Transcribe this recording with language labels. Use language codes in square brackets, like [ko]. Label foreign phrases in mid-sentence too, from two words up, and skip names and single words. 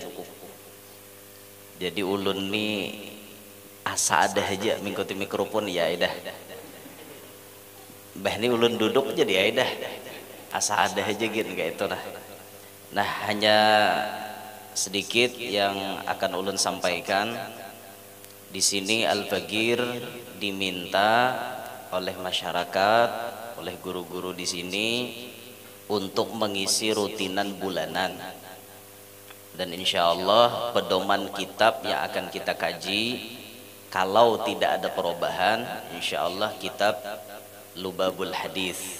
[bjn] Jadi ulun nih asa ada aja mengikuti mikrofon ya dah. Bah ini ulun duduk jadi ya dah. Asa ada aja gitu kayak itu lah. Nah hanya sedikit yang akan ulun sampaikan di sini. [id] Al-Bagir diminta oleh masyarakat, oleh guru-guru di sini untuk mengisi rutinan bulanan, dan [ar] insya Allah [id] pedoman kitab yang akan kita kaji kalau tidak ada perubahan [ar] insya Allah [id] kitab Lubabul Hadis.